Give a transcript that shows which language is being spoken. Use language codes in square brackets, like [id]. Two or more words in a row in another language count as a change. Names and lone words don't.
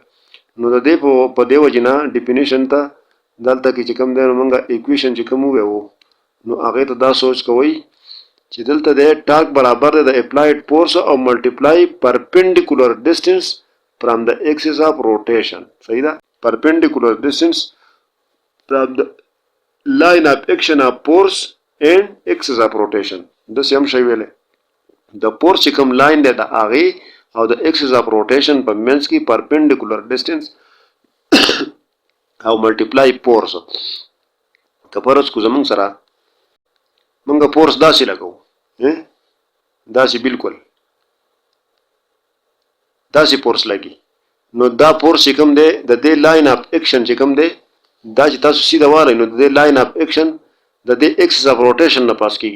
[ps] نو د دې په دې وجه نه ډیفینیشن ته دلته کې چې کوم دی نو موږ ایکویشن چې کوم وو نو هغه ته دا سوچ کوئ چې دلته د ټارک برابر دی د [en] applied force [ps] او ملټیپلای [en] perpendicular distance from [ps] د [en] axis of rotation. [ps] صحیح ده [en] perpendicular distance from د line of action of force and axis of rotation. [ps] د سیم شی ویلې د فورس چې کوم لاین دی د هغه او د [en] axis of rotation [ps] په منځ کې [en] perpendicular distance [ps] او ملټیپلای فورس. که فرض کو زمونږ سره مونږ فورس داسې لګو داسې بالکل داسې فورس لګي نو دا فورس چې کوم دی د دې [en] line of action [ps] چې کوم دی دا چې تاسو سیده والئ نو د [en] line of action [ps] د دې [en] axis of rotation [ps] نه پاس کیږي.